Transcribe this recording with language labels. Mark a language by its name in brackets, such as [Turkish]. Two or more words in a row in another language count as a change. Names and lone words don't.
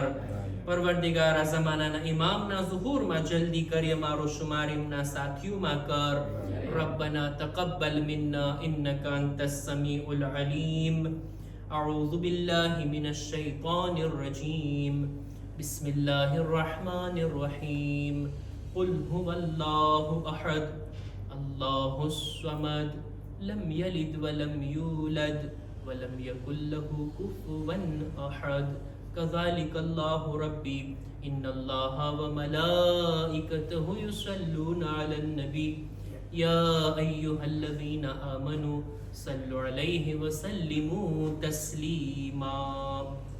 [Gujarati] પરવરદિગારા ઝમાનાના ઇમામના ઝુહૂરમાં જલ્દી કરી અમારો શુમાર એમના સાથીઓમાં કર. [Arabic] ربنا تقبل منا إنك أنت السميع العليم. أعوذ بالله من الشيطان الرجيم. بسم الله الرحمن الرحيم. قل هو الله أحد الله الصمد لم يلد ولم يولد ولم يكن له كفوا أحد كذلك الله ربي إن الله وملائكته يصلون على النبي يا أيها الذين آمنوا صلوا عليه وسلموا تسليما.